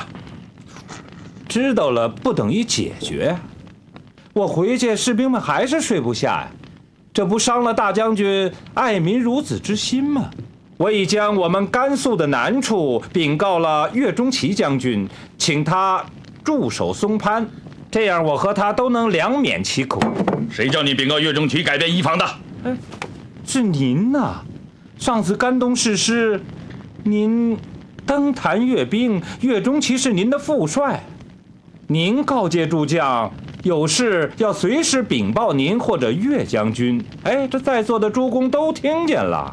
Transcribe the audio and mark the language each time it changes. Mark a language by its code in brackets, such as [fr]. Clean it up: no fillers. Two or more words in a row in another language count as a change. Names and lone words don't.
[zh] 知道了不等於解決，我回去士兵們還是睡不下呀，這不傷了大將軍愛民如子之心嗎？我已將我們甘肅的難處稟告了岳鍾琪將軍，請他駐守松潘，這樣我和他都能兩免其苦。誰叫你稟告岳鍾琪改變移防的？是您吶！上次甘東誓師，您登壇閱兵，岳鍾琪是您的副帥，您告誡諸將有事要隨時稟報您或者岳將軍。哎，這在座的諸公都聽見了。